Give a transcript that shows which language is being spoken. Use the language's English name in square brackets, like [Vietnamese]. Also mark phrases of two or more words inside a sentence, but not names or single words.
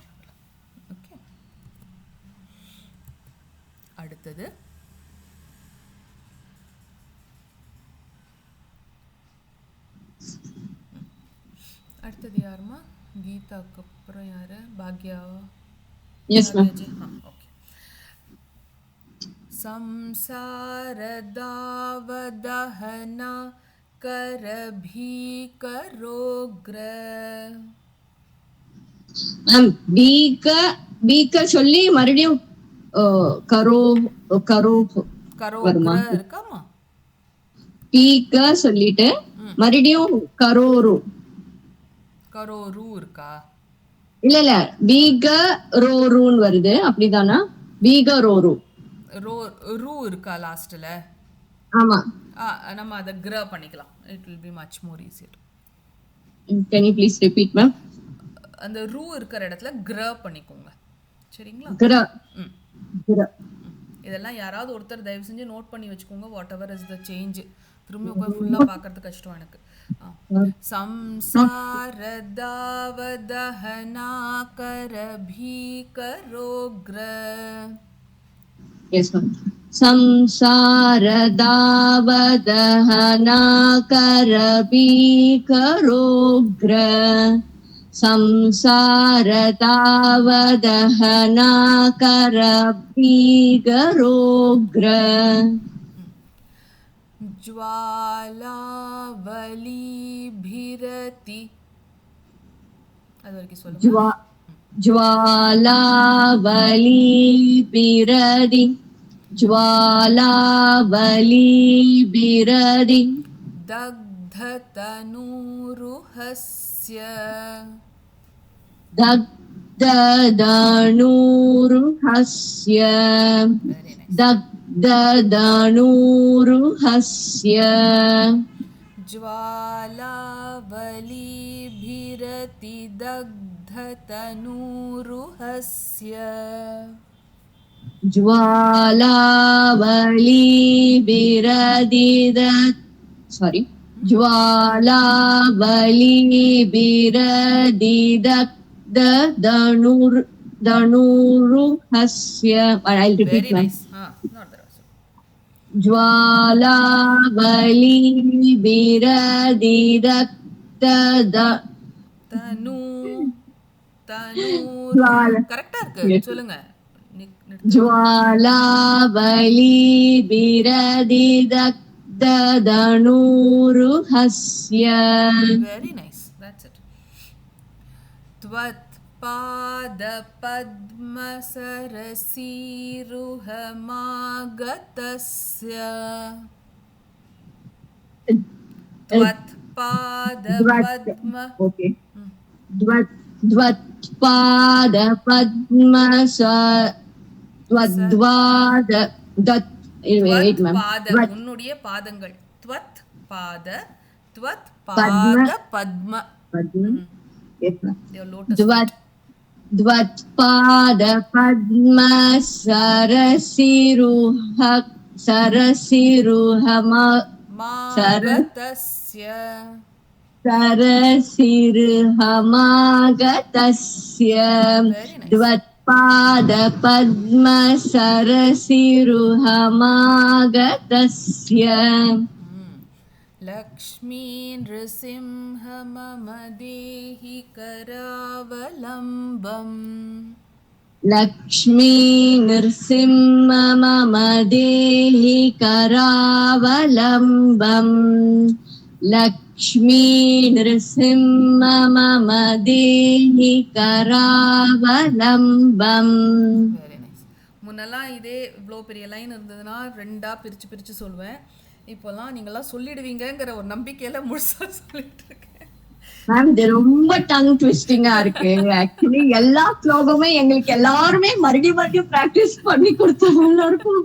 [Tamil] ஓகே, அடுத்தது யாருமா, கீதாக்கு அப்புறம் யாரு, பாக்யாவா? [English] Yes ma'am. [Tamil] ஓகே. [Sanskrit] संसारदावदहना करभीकरोग्र. [Tamil] மேம், பீக்க சொல்லி மறுபடியும் கரோ கரோக்ர இருக்காமா, பீக்க சொல்லிட்டு மறுபடியும் கரோரு இருக்கா? இல்ல பீக ரோருன்னு வருது, அப்படிதானா? பீக ரோரு ரூ இருக்கா லாஸ்ட்ல? ஆமா, நம்ம அதை கிர பண்ணிக்கலாம். [English] It will be much more easier. Can you please repeat ma'am? [Tamil] அந்த ரூ இருக்கிற இடத்துல கிர பண்ணிக்கோங்க, சரிங்களா? இதெல்லாம் யாராவது ஒருத்தர் தயவு செஞ்சு நோட் பண்ணி வச்சுக்கோங்க. [English] Whatever is the change, [Tamil] திரும்பி உட்காந்து ஃபுல்லாக பார்க்கறது கஷ்டம் எனக்கு. [Sanskrit] संसारदावदहना करभीकरोग्र. [English] Yes ma'am. [Sanskrit] संसारदावदहना करभीकरोग्र. संसारदावदहना करभीकरोग्र. ज्वालावलीभिरति, [Tamil] அது வரைக்கும் சொல்லுங்க. [Sanskrit] ज्वालावलीभिरति. ज्वालावलीभिरदि दग्धतनूरुहस्य दग्धधनुरुहस्य [English] Very nice [Sanskrit] दग्धधनुरुहस्य ज्वालावलीभिरतिदग्धतनूरुहस्य ज्वालावलीभिरदिद sorry ज्वालावलीभिरदिदग्धधनुरुहस्य [English] I'll repeat वेरी ma'am. नाइस हाँ not that [Sanskrit] ज्वालावलीभिरदिदग्ध तनु तनूर ज्वाला [Tamil] கரெக்டா இருக்கு [English] yes. [Tamil] சொல்லுங்க நிறுத்துங்க [Sanskrit] ज्वालावलीभिरदिदग्धधनुरुहस्य [English] Very nice that's it [Sanskrit] त्वत्पादपद्मसरसीरुहमागतस्य त्वत्पादपद्म okay द्वत्पादपद्मस त्वद्वाद दत् [English] wait ma'am [Tamil] பாத [Sanskrit] द्वत् [Tamil] உன்னுடைய பாதங்கள் त्वत् பாத त्वत् [Sanskrit] पद्म पाद पद्म पद्म [English] yes ma'am your lotus [Sanskrit] द्वत् द्वत्पादपद्मसरसिरुह सरसिरुहमा सर मागतस्य सरसिरुहमागतस्य [English] very nice [Sanskrit] द्वत्पादपद्मसरसिरुहमागतस्य लक्ष्मी नृसिंह मम देहि करावलम्बम् लक्ष्मी नृसिंह मम देहि करावलम्बम् लक्ष्मी नृसिंह मम देहि करावलम्बम् [English] very nice [Tamil] முன்னெல்லாம் இதே இவ்வளோ பெரிய லைன் இருந்ததுன்னா ரெண்டாக பிரித்து பிரித்து சொல்லுவேன் இப்போல்லாம் நீங்களாம் சொல்லிடுவீங்கங்கிற ஒரு நம்பிக்கையில் முழுசாக சொல்லிட்டு இருக்கேன் மேம் இது ரொம்ப [English] tongue twisting [Tamil] இருக்கு ஆக்சுவலி எல்லா ஸ்லோகமே எங்களுக்கு எல்லாருமே மறுபடியும் பிராக்டிஸ் பண்ணி கொடுத்தவங்க இருக்கும்